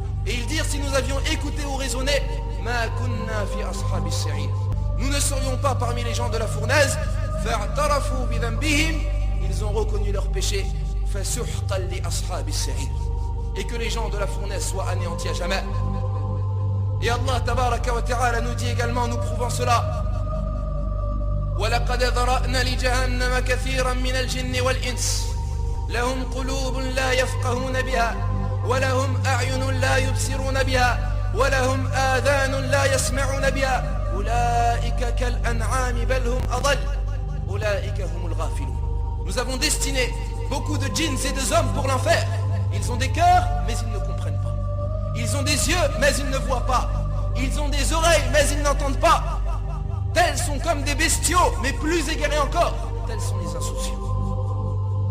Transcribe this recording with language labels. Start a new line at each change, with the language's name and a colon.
French: Et ils dirent si nous avions écouté ou raisonné,
Arabic: مَا كُنَّا فِي أَصْحَابِ السَّعِيرِ.
French: Nous ne serions pas parmi les gens de la fournaise.
Arabic: فَاعْتَرَفُوا بِذَنْبِهِمْ.
French: Ils ont reconnu leur péché.
Arabic: فَسُحْقًا لِأَصْحَابِ السَّعِيرِ.
French: Et que les gens de la fournaise soient anéantis à jamais. Et Allah tabaraka wa ta'ala nous dit également, nous prouvant cela,
Arabic: وَلَقَدْ ذَرَأْنَا لِجَهَنَّمَ كَثِيرًا مِنَ الْجِنِّ وَالْإِنسِ لَهُمْ قُلُوبٌ لَا يَفْقَهُونَ بِهَا وَلَهُمْ أَعْيُنٌ لَا يُبْصِرُونَ بِهَا وَلَهُمْ آذَانٌ لَا يَسْمَعُونَ بِهَا أُولَئِكَ كَالْأَنْعَامِ بَلْ هُمْ أَضَلُّ أُولَئِكَ هُمُ الْغَافِلُونَ.
French: Nous avons destiné beaucoup de djinns et de hommes pour l'enfer. Ils ont des cœurs, mais ils ne comprennent pas. Ils ont des yeux, mais ils ne voient pas. Ils ont des oreilles, mais ils n'entendent pas. Tels sont comme des bestiaux, mais plus égarés encore. Tels sont les insouciants.